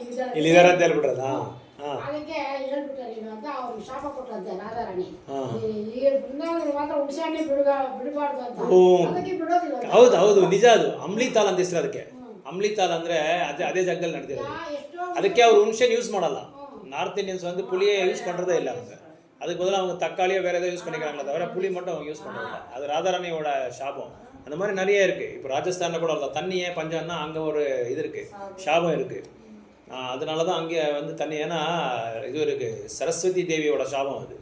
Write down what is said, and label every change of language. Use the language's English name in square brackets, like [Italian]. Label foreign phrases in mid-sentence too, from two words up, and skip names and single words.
[Kannada] ಇಲ್ಲಿದ್ದಾರೆ ಅಂತ ಹೇಳ್ಬಿಟ್ರದ. ಅದಕ್ಕೆ ಹೇಳ್ಬಿಟ್ಟಾರೆ ನೀನು ಅಂತ ಅವ್ರು ಶಾಪ ಕೊಟ್ಟಂತೆ ರಾಧಾರಾಣಿ. ಈ ಬೃಂದಾವನದಲ್ಲಿ ಮಾತ್ರ ಹುಣಸೆ ಹಣ್ಣೆ ಬಿಡಬಾರ್ದು ಅಂತ, ಅದಕ್ಕೆ ಬಿಡೋದಿಲ್ಲ. ಹೌದು ಹೌದು, ನಿಜ. ಅದು ಅಮ್ಲಿತಾಲ್ ಅಂತ ಹೆಸರು ಅದಕ್ಕೆ. ಅಮ್ಲಿತಾಲ್ ಅಂದ್ರೆ ಅದೇ ಜಾಗದಲ್ಲಿ ನಡೆದಿರೋದು. ಅದಕ್ಕೆ ಅವ್ರು ಹುಣಸೆನ್ யூஸ் ಮಾಡಲ್ಲ. [English] North Indians [Tamil] வந்து புளியை யூஸ் பண்ணுறதே இல்லை அவங்க. அதுக்கு பதிலாக அவங்க தக்காளியோ வேறு எதாவது யூஸ் பண்ணிக்கிறாங்களே தவிர புளி மட்டும் அவங்க யூஸ் பண்ணுறதில்ல. அது ராதாராணியோட சாபம். அந்த மாதிரி நிறைய இருக்குது. இப்போ ராஜஸ்தானில் கூட இல்லை, தண்ணியே பஞ்சம்னா அங்கே ஒரு இது இருக்குது, சாபம் இருக்குது. அதனால தான் அங்கே வந்து தண்ணி, ஏன்னா இது இருக்குது, சரஸ்வதி தேவியோட சாபம் அது.